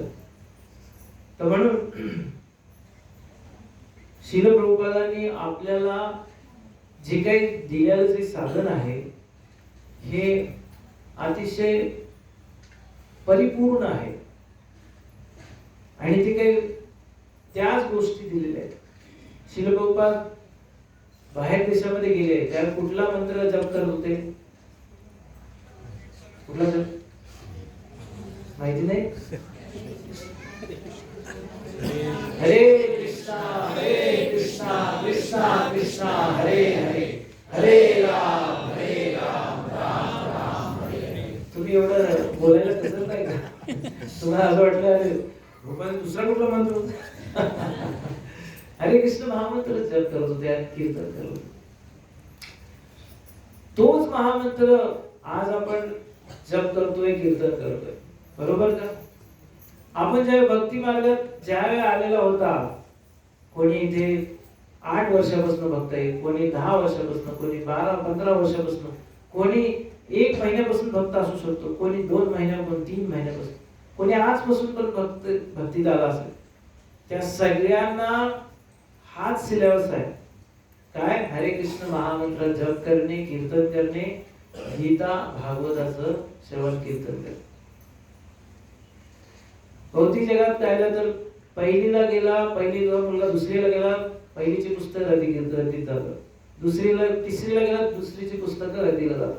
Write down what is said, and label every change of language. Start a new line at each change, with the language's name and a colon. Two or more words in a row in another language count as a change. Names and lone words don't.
Marathi: तर म्हणून श्रील प्रभुपादांनी आपल्याला जे काही दिलेलं जे साधन आहे, हे अतिशय परिपूर्ण आहे आणि ते काही त्याच गोष्टी दिलेल्या आहेत. श्रील प्रभुपाद बाहेर देशामध्ये गेले, त्यावेळी कुठला मंत्र जप करत होते? कुठला जप माहिती नाही?
Sanskrit: हरे कृष्णा कृष्णा कृष्णा हरे हरे, हरे राम राम राम हरे हरे.
Marathi: तुम्ही एवढं बोलायला कसं नाही का? तुम्हाला असं वाटलं अरे दुसरा कुठला मंत्र होता? हरे कृष्ण महामंत्र जप करत होते, कीर्तन करत होते. तोच महामंत्र आज आपण जप करतोय, कीर्तन करतोय. बरोबर का? आपण ज्या भक्ती मार्गात ज्यावेळी आलेला होता, कोणी इथे 8 वर्षापासून भक्त आहे, कोणी 10 वर्षापासून, कोणी 12-15 वर्षापासून, कोणी 1 महिन्यापासून भक्त असू शकतो, कोणी 2 महिन्यापासून, 3 महिन्यापासून, कोणी आजपासून पण भक्तीत आला असेल. त्या सगळ्यांना हाच सिलेबस आहे. काय? हरे कृष्ण महामंत्र जप करणे, कीर्तन करणे, गीता भागवताचं श्रवण कीर्तन करणे. भौतिक जगात पाहिलं तर पहिलीला गेला, पहिलीचा मुलगा दुसरीला गेला, पहिलीची पुस्तक रद्दीत जातात, दुसरीला तिसरीला गेला, दुसरीची पुस्तकं रद्दीला जातात.